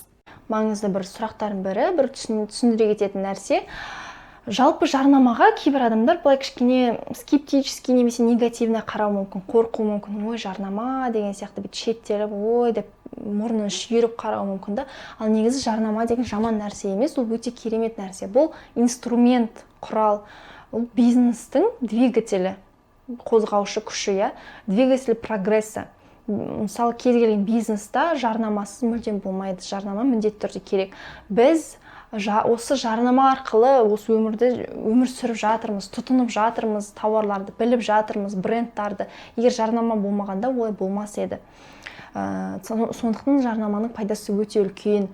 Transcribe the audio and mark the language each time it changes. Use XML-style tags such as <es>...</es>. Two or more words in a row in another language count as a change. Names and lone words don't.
<kk>Маңызды бір сұрақтардың бірі, бір түсіндіре кететін нәрсе, жалпы жарнамаға кейбір адамдар былай кішкене скептически немесе негативно қарау мүмкін, қорқу мүмкін. Ой, жарнама деген сияқты бүйтіп шеттеліп, ой деп мұрнын шүйіріп қарау мүмкін да. Ал негізі жарнама деген жаман нәрсе емес, ол өте керемет нәрсе. Бұл инструмент, құрал, ол бизнестің двигателі, қозғаушы күші,</kk> <ru>я, двигатель прогресса.</ru> <kk>Мысалы, кез келген бизнеста жарнамасыз мүлдем болмайды. Жарнама міндетті түрде керек. Біз осы жарнама арқылы осы өмір сүріп жатырмыз, тұтынып жатырмыз, тауарларды біліп жатырмыз, брендтарды. Егер жарнама болмағанда олай болмас еді. Сондықтан жарнаманың пайдасы өте үлкен.</kk>